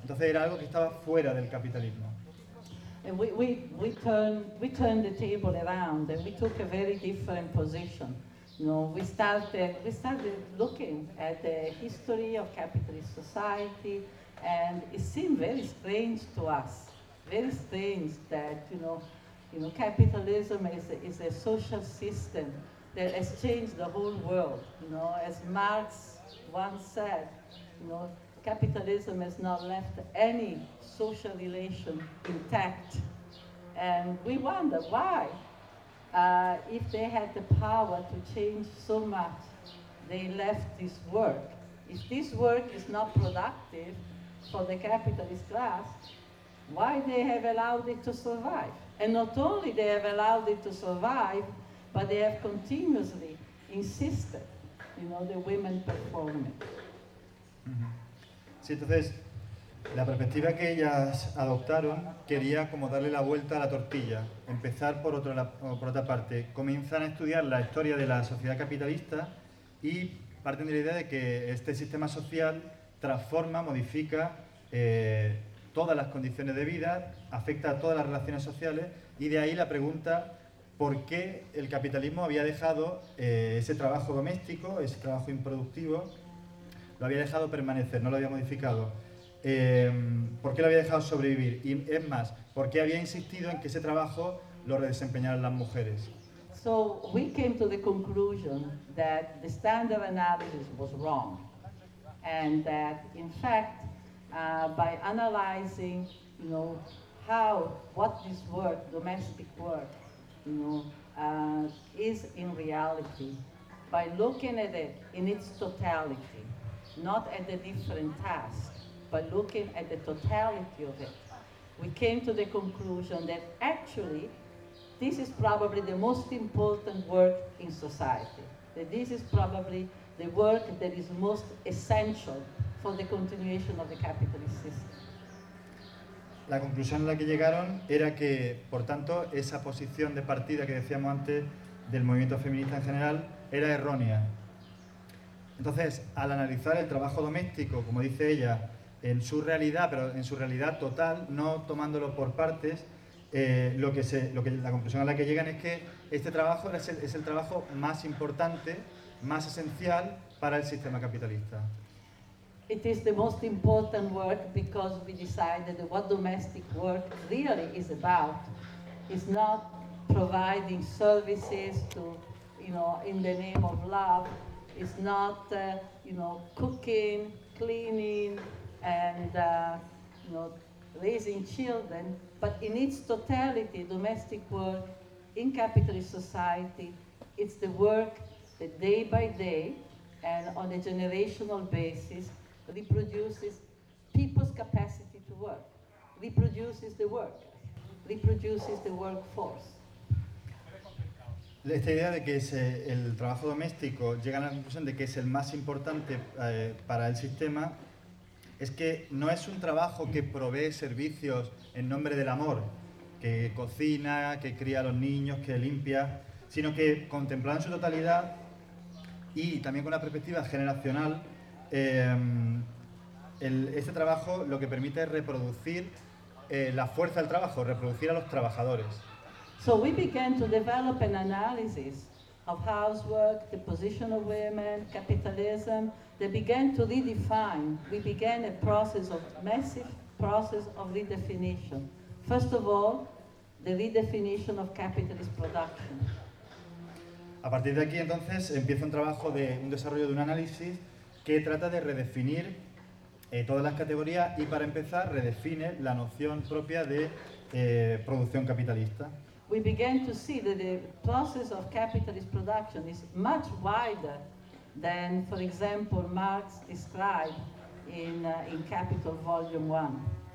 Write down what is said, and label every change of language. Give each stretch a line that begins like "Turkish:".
Spanish: Entonces era algo que estaba fuera del capitalismo.
English: And we turned the table around and we took a very different position. You know, we started looking at the history of capitalist society, and it seemed very strange to us, very strange that you know capitalism is a social system that has changed the whole world. You know, as Marx once said, you know, capitalism has not left any social relation intact. And we wonder why, if they had the power to change so much, they left this work. If this work is not productive for the capitalist class, why they have allowed it to survive? And not only they have allowed it to survive, but they have continuously insisted, you know, the women perform it.
Spanish: Sí, entonces, la perspectiva que ellas adoptaron quería como darle la vuelta a la tortilla, empezar por otra parte. Comienzan a estudiar la historia de la sociedad capitalista y parten de la idea de que este sistema social transforma, modifica todas las condiciones de vida, afecta a todas las relaciones sociales, y de ahí la pregunta por qué el capitalismo había dejado ese trabajo doméstico, ese trabajo improductivo, lo había dejado permanecer, no lo había modificado. ¿Por qué lo había dejado sobrevivir? Y es más, ¿por qué había insistido en que ese trabajo lo redesempeñaran las mujeres?
English: So we came to the conclusion that the standard analysis was wrong, and that in fact, by analyzing, you know, what this work, domestic work, you know, is in reality, by looking at it in its totality. Not at the different tasks, but looking at the totality of it, we came to the conclusion that actually this is probably the most important work in society, that this is probably the work that is most essential for the continuation of the capitalist system.
Spanish: La conclusión a la que llegaron era que, por tanto, esa posición de partida que decíamos antes del movimiento feminista en general era errónea. Entonces, al analizar el trabajo doméstico, como dice ella, en su realidad, pero en su realidad total, no tomándolo por partes, la conclusión a la que llegan es que este trabajo es el trabajo más importante, más esencial para el sistema capitalista.
English: It is the most important work because we decided that what domestic work really is about is not providing services to, you know, in the name of love. It's not, you know, cooking, cleaning, and you know, raising children. But in its totality, domestic work in capitalist society, it's the work that day by day and on a generational basis reproduces people's capacity to work, reproduces the work, reproduces the workforce.
Spanish: Esta idea de que es el trabajo doméstico, llega a la conclusión de que es el más importante para el sistema, es que no es un trabajo que provee servicios en nombre del amor, que cocina, que cría a los niños, que limpia, sino que contemplado en su totalidad y también con una perspectiva generacional, este trabajo lo que permite es reproducir la fuerza del trabajo, reproducir a los trabajadores.
English: So we began to develop an analysis of housework, the position of women, capitalism. They began to redefine. We began a process of massive process of redefinition. First of all, the redefinition of capitalist production.
Spanish: A partir de aquí, entonces, empieza un trabajo de un desarrollo de un análisis que trata de redefinir todas las categorías y, para empezar, redefine la noción propia de producción capitalista.
English: We began to see that the process of capitalist production is much wider than, for example, Marx described in Capital Volume 1.